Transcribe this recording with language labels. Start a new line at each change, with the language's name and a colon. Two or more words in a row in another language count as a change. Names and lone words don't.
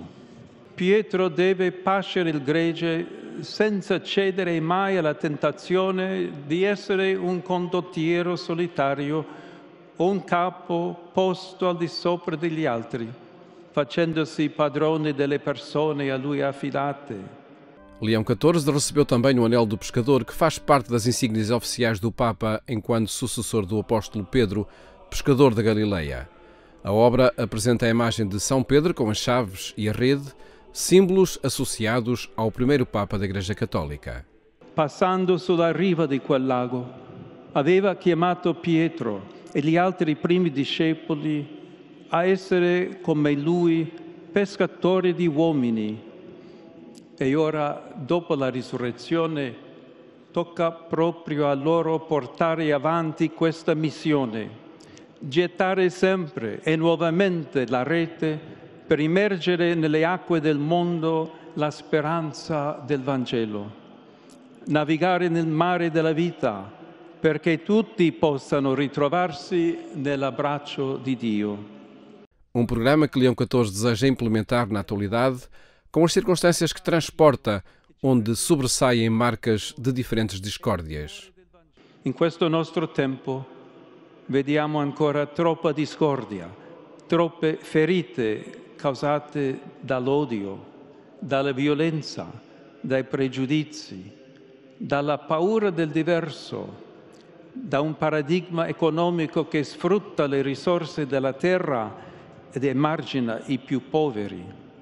Italian: Pietro deve pascere il gregge senza cedere mai alla tentazione di essere un condottiero solitario o un capo posto al di sopra degli altri, facendosi padrone delle persone a lui affidate.
Portuguese: Leão XIV recebeu também o Anel do Pescador, que faz parte das insígnias oficiais do Papa enquanto sucessor do apóstolo Pedro, pescador da Galileia. A obra apresenta a imagem de São Pedro com as chaves e a rede, símbolos associados ao primeiro Papa da Igreja Católica.
Italian: Passando sulla riva di quel lago, aveva chiamato Pietro e gli altri primi discepoli a essere come lui pescatori di uomini, E ora, dopo la risurrezione, tocca proprio a loro portare avanti questa missione, gettare sempre e nuovamente la rete per immergere nelle acque del mondo la speranza del Vangelo, navigare nel mare della vita perché tutti possano ritrovarsi nell'abbraccio di Dio.
Portuguese: Programa que Leão XIV deseja implementar na atualidade com as circunstâncias que transporta, onde sobressaem marcas de diferentes discórdias.
Italian: In questo nostro tempo vediamo ancora troppa discordia, troppe ferite causate dall'odio, dalla violenza, dai pregiudizi, dalla paura del diverso, da un paradigma economico che sfrutta le risorse della terra ed emargina i più poveri.